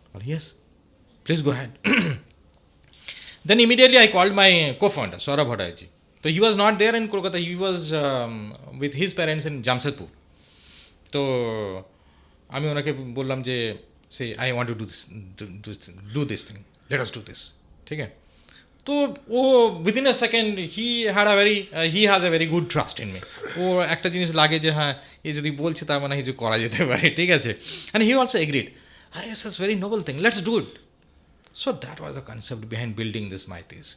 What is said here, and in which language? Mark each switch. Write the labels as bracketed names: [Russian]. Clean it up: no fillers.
[English] Yes, please go ahead. Then immediately I called my co-founder, Saurabh Bhattaji. So he was not there in Kolkata, he was with his parents in Jamshedpur. [Bangla] তো আমি ওনাকে বললাম যে [English] সে I want to do this [Bangla] thing, let us do this, ঠিক আছে? [English] তো ও within a second he has a very good trust in me. [Bangla] ও একটা জিনিস লাগে যে হ্যাঁ, এ যদি বলছে তার মানে কিছু করা যেতে পারে, ঠিক আছে? [English] And he also agreed, it's a very noble thing, let's do it. So that was the concept behind building this Maitys.